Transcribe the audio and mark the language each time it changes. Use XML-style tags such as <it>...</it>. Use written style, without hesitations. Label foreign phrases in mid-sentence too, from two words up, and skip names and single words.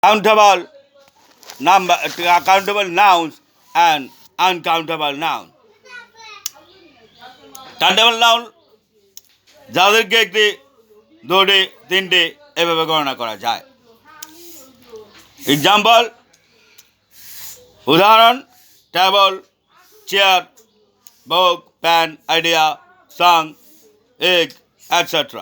<en>countable number, countable nouns and uncountable noun. Countable noun</en> <bn>যাদেরকে একটি, দুটি, তিনটি এভাবে গণনা করা যায়।</bn> <en>এক্সাম্পল, উদাহরণ, table, chair, book, pen, idea, song, egg, etcetera.</en>